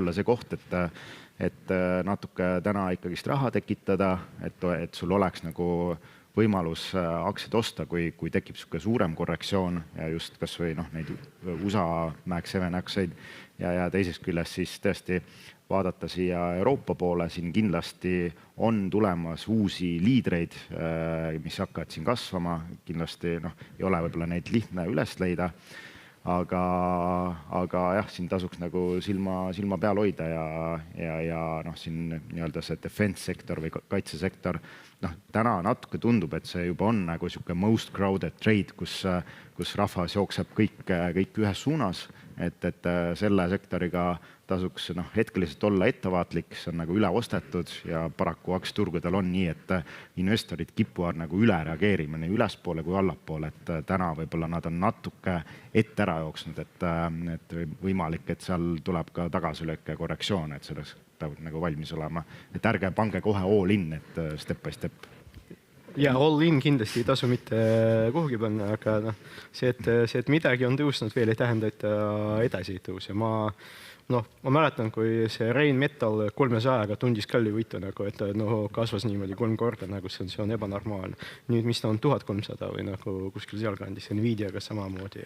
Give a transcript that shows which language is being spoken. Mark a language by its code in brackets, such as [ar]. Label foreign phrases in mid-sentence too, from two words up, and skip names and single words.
[et] olla see koht, et natuke täna ikkagist raha tekitada, et sul oleks nagu võimalus aktsiaid osta, kui tekib sihuke suurem korrektsioon ja just kas või neid USA Mac 7 aktsiaid ja teisest küljest siis tõesti vaadata siia Euroopa poole, siin kindlasti on tulemas uusi liidreid, mis hakkavad siin kasvama, kindlasti ei ole võib-olla neid lihtne üles leida, aga jah, siin tasuks nagu silma peal hoida ja noh, siin nii-öelda see defense sektor või kaitsesektor, noh, täna natuke tundub, et see juba on nagu sihuke [en] most crowded trade, [et] kus rahvas jookseb kõik ühes suunas, et selle sektoriga tasuks hetkeliselt olla ettevaatlik, see on nagu üle ostetud ja paraku aktsiaturgudel on nii, et investorid kipuvad nagu üle reageerima nii ülespoole kui allapoole, et täna võib-olla nad on natuke ette ära jooksnud, et võimalik, et seal tuleb ka tagasilöök ja korrektsioon, et selleks peavad nagu valmis olema, et ärge pange kohe [en] all in, [et] et [en] step by step. [et] Ja [en] all in [et] kindlasti ei tasu mitte kuhugi panna, aga see, et midagi on tõusnud veel ei tähenda, et edasi ei tõuse. Ma mäletan, kui see Rheinmetall 300-ga tundis kallivõitu, nagu, et kasvas niimoodi 3 korda, nagu see on ebanormaalne. Nüüd, mis ta on 1300 või nagu kuskil sealkandis, Nvidiaga samamoodi.